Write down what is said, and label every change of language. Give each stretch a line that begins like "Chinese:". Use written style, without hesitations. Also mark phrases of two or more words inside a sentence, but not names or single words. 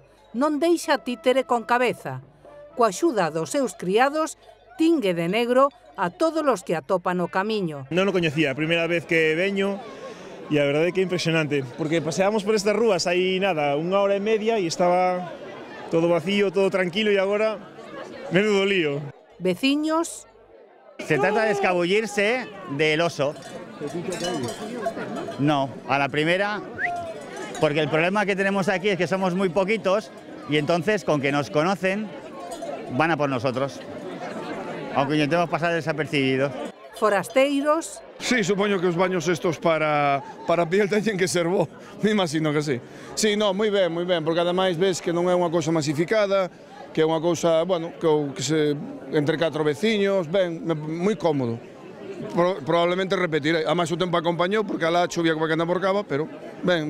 Galician: Non deixa títere con cabeza. Coa axuda dos seus criados, tingue de negro a todos os que atopan no camiño. Non o coñecía, a primeira vez que veño, e a verdade é que é impresionante, porque paseamos por estas rúas hai nada, 1 hora e media e estaba todo vacío, todo tranquilo, e agora,
Spanish: menudo lío.
Galician: Veciños.
Spanish: Se trata de escabullirse del oso. No, a la primera, porque el problema que tenemos aquí es que somos muy poquitos y entonces con que nos conocen van a por nosotros, aunque intentemos pasar desapercibidos.
Galician: Forasteiros. Sí, supoño que os baños estos para piel teñen que ser bo,
Spanish: me imagino que sí.
Galician: Sí, no, moi ben, porque ademais ves que non é unha cousa masificada, que é unha cousa, bueno, que se entre 4 veciños, ben, moi cómodo. Probablemente repetirei, ademais o tempo acompañou porque alá chovía como que anda por cava, pero ben.